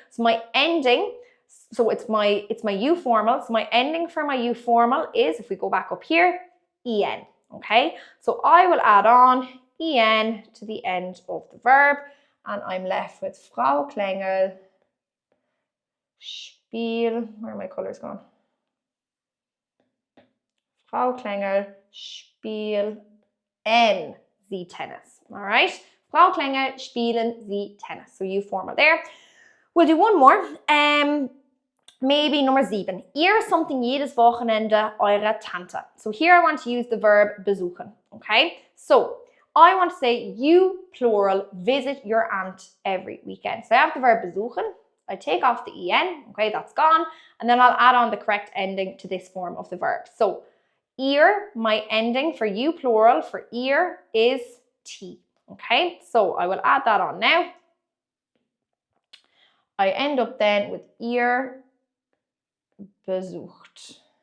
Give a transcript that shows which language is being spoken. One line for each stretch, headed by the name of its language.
English: So my ending, so it's my U formal, so my ending for my U formal is, if we go back up here, en. Okay, so I will add on en to the end of the verb, and I'm left with Frau Klengel spiel. Where are my colours gone?
German: Frau Klengel spielen sie Tennis.
English: All right, Frau Klengel spielen sie Tennis. So you formal there. We'll do one more. Maybe number 7.
German: Ihr something jedes Wochenende eure Tante.
English: So here I want to use the verb besuchen. Okay, so I want to say you, plural, visit your aunt every weekend. So I have the verb besuchen. I take off the en. Okay, that's gone. And then I'll add on the correct ending to this form of the verb. So ihr, my ending for you, plural, for ihr is T. Okay, so I will add that on now. I end up then with ihr besucht.